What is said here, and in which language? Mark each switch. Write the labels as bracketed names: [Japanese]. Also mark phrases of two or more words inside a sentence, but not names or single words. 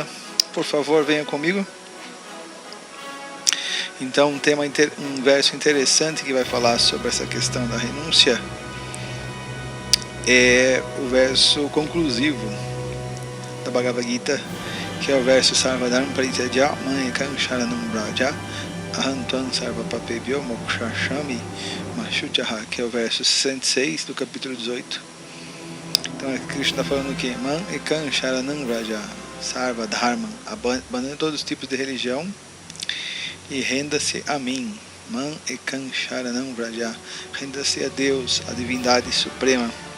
[Portuguese] Por favor, venham comigo. Então, um verso interessante que vai falar sobre essa questão da renúncia é o verso conclusivo da Bhagavad Gita, que é o verso [Sanskrit] सर्वधर्म परित्यज्य मामेकं शरणं व्रज अहं त्वां सर्व पापेभ्यो मोक्षयिष्यामि माशुचः, [Portuguese] que é o verso 66 do capítulo 18. Então Krishna está falando que [Sanskrit] मामेकं शरणं व्रज सर्व धर्म, [Portuguese] abandone todos os tipos de religião e renda-se a mim. [Sanskrit] मामेकं शरणं व्रज, [Portuguese] renda-se a Deus, a divindade suprema.